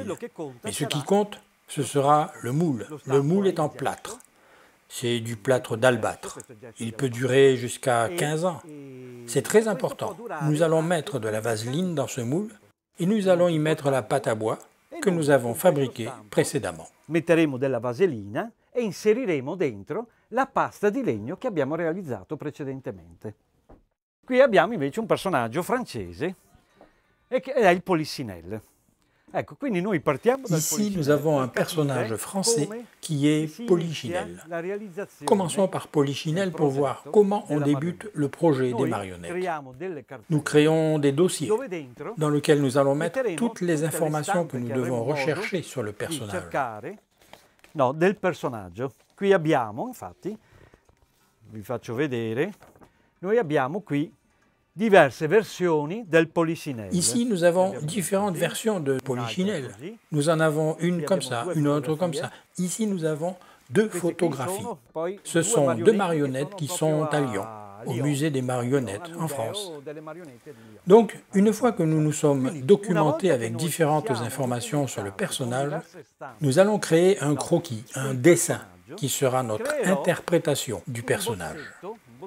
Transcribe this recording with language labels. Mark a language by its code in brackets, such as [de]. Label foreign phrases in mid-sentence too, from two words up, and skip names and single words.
[fr] Mais ce qui compte, ce sera le moule. Le moule est en plâtre. C'est du plâtre d'albâtre. Il peut durer jusqu'à 15 ans. C'est très important. Nous allons mettre de la vaseline dans ce moule et nous allons y mettre la pâte à bois que nous avons fabriquée précédemment. [it] Metteremo della vaselina e inseriremo dentro la pasta di legno che abbiamo realizzato precedentemente. Qui abbiamo invece un personaggio francese e che è il Polichinelle. Ecco, quindi noi partiamo dal [fr] Ici, nous avons un personnage français qui est Polichinelle. Commençons par Polichinelle pour voir comment on débute le projet des marionnettes. Nous créons des dossiers dans lesquels nous allons mettre toutes les informations que nous devons rechercher sur le personnage. [it] No, del personaggio. Qui abbiamo, infatti, vi faccio vedere, noi abbiamo qui diverse versioni del Polichinelle. [fr] Ici, nous avons différentes versions de Polichinelle. Nous en avons une comme ça, une autre comme ça. Ici, nous avons deux photographies. Ce sont deux marionnettes qui sont à Lyon, au musée des marionnettes en France. Donc, une fois que nous nous sommes documentés avec différentes informations sur le personnage, nous allons créer un croquis, un dessin, qui sera notre interprétation du personnage.